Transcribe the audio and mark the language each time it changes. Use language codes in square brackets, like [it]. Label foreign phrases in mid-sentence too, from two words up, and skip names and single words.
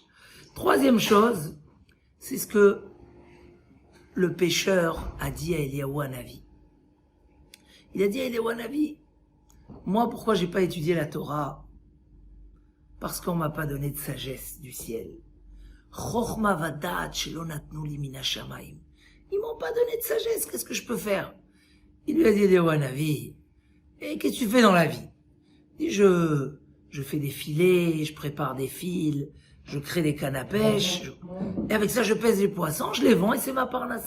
[fr] Troisième chose, c'est ce que le pécheur a dit à Eliyahu Hanavi. Il a dit à Eliyahu Hanavi, moi, pourquoi j'ai pas étudié la Torah? Parce qu'on m'a pas donné de sagesse du ciel. [he] חכמה ודעת שלא נתנו לי מן השמיים. [fr] Ils m'ont pas donné de sagesse, qu'est-ce que je peux faire? Il lui a dit, Eliyahu Hanavi, et qu'est-ce que tu fais dans la vie? Il dit, je fais des filets, je prépare des fils, je crée des cannes à pêche, et avec ça je pèse les poissons, je les vends et c'est ma parnassa.